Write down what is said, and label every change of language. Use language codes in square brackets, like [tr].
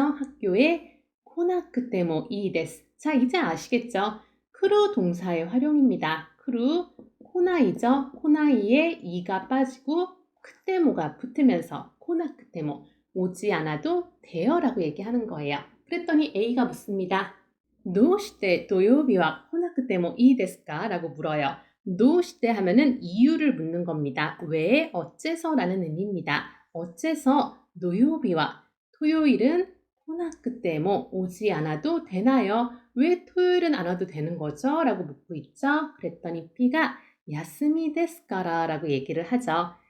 [ko] 학교에 코나쿠테모 이 데스. 자, 이제 아시겠죠? 크루 동사의 활용입니다. 크루 코나이죠. 코나이에 이가 빠지고 크테모가 붙으면서 코나쿠테모 오지 않아도 돼요 라고 얘기하는 거예요. 그랬더니 A가 묻습니다. [ja] どうして土曜日は来なくてもいいですか? [ko] 라고 물어요. どうして 하면은 이유를 묻는 겁니다. 왜, 어째서 라는 의미입니다. 어째서 [ja] 土曜日は [ko] 토요일은 [ja] 来なくても [ko] 오지 않아도 되나요? 왜 토요일은 안 와도 되는 거죠? 라고 묻고 있죠. 그랬더니 B가 야스미 데스까라 라고 얘기를 하죠.